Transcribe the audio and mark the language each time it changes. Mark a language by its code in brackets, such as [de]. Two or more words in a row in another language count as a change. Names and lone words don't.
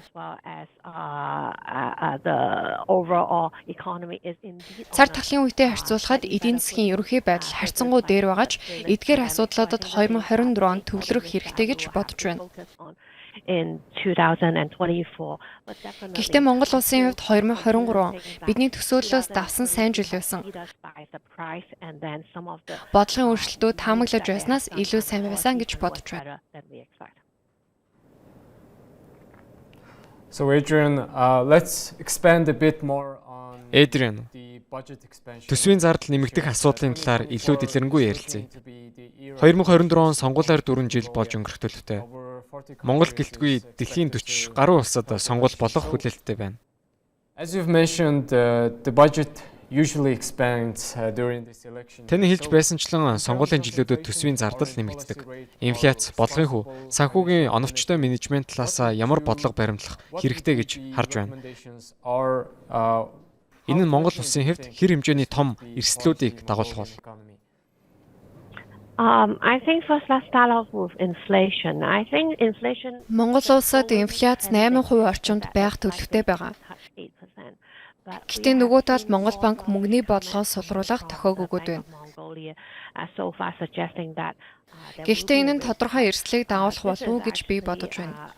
[mn] Цар тахлын үетэй харьцуулахад эдийн засгийн ерөнхий байдал харьцангуй дээр байгаа ч эдгээр асуудлуудад 2024 онд төвлөрөх хэрэгтэй гэж бодож байна. Гэхдээ Монгол улсын хувьд 2023 он бидний төсөөллөөс давсан сайн жил байсан. Бодлогын өөрчлөлтүүд таамаглаж байснаас илүү сайн байсан гэж бодож байна. [en] So Adrian, let's expand a bit more on Adrian. [mn] Төсвийн зардал нэмэгдэх асуудлын талаар илүү дэлгэрэнгүй ярилцъя. 2024 он сонгуулиар 4 жил болж өнгөрөх төлөвтэй. Монгол гэлтгүй дэлхийн 40 гаруй улсад сонгуул болох хүлээлттэй байна. [en] As you've mentioned, the budget usually expands during this election. [mn] Таны хэлж байсанчлан сонгуулийн жилүүдэд төсвийн зардал нэмэгддэг. Инфляц, бодлогын хүү, санхүүгийн оновчтой менежмент талаас ямар бодлого баримтлах хэрэгтэй гэж харж байна. Энэ нь Монгол улсын хувьд хэр хэмжээний том эрсдлүүдийг дагуулах бол? [en] I think first let's start off with inflation. I think inflation [mn] Монгол улсад инфляц 8% орчимд байх төлөвтэй байгаа. Гэхдээ нөгөө талд Монгол банк мөнгөний бодлогоо сулруулах тохиог өгöd байна. Гэхдээ энэ нь тодорхой эрсдлийг дагуулах болов уу гэж би бодож байна.